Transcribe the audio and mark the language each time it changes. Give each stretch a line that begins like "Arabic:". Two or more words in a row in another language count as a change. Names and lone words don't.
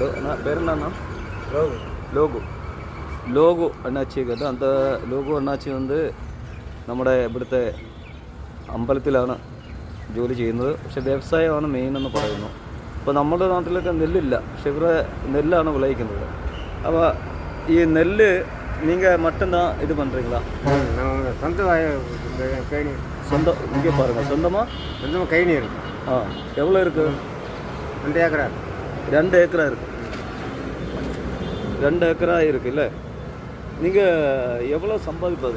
Malayalam: പേരെന്താണ്? ലോഗു അണ്ണാച്ചിയെ കണ്ടു. അന്ത ലോഗു അണ്ണാച്ചി നമ്മുടെ ഇവിടുത്തെ അമ്പലത്തിലാണ് ജോലി ചെയ്യുന്നത്. പക്ഷേ വ്യവസായമാണ് മെയിൻ എന്ന് പറയുന്നു. അപ്പോൾ നമ്മുടെ നാട്ടിലൊക്കെ നെല്ലില്ല, പക്ഷെ ഇവിടെ നെല്ലാണ് വിളയിക്കുന്നത്. അപ്പോൾ ഈ നെല്ല്
Tamil: நீங்கள் மட்டும்தான் இது பண்ணுறீங்களா? சொந்தம் இங்கே பாருங்கள், சொந்தமாக கை நீர். எவ்வளோ இருக்குது? 2 ஏக்கரா. 2 ஏக்கரா இருக்குது. 2 ஏக்கரா இருக்குல்ல. நீங்கள் எவ்வளோ சம்பாதிப்பது?